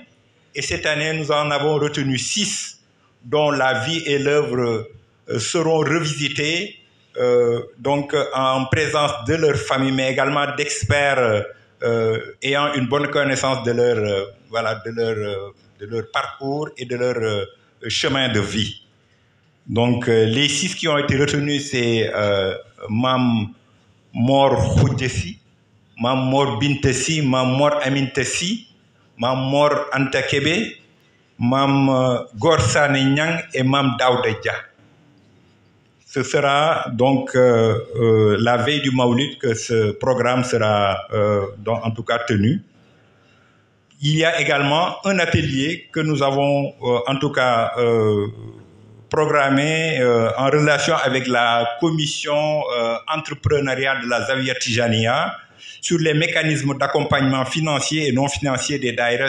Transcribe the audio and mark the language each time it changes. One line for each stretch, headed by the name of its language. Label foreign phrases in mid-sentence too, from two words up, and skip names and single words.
French: Et cette année, nous en avons retenu 6, dont la vie et l'œuvre seront revisitées, donc en présence de leur famille, mais également d'experts ayant une bonne connaissance de leur parcours et de leur chemin de vie. Donc, les 6 qui ont été retenus, c'est Mam Mor Khoudjessi, Mam Mor Bintessi, Mam Mor Amintessi, Mam Mor Anta Kébé, Mam Gorsane Nyang et Mam Daouda Dia. Ce sera donc la veille du Maoulid que ce programme sera en tout cas tenu. Il y a également un atelier que nous avons en tout cas programmé en relation avec la commission entrepreneuriale de la Zawiya Tijaniya sur les mécanismes d'accompagnement financier et non financier des daïras.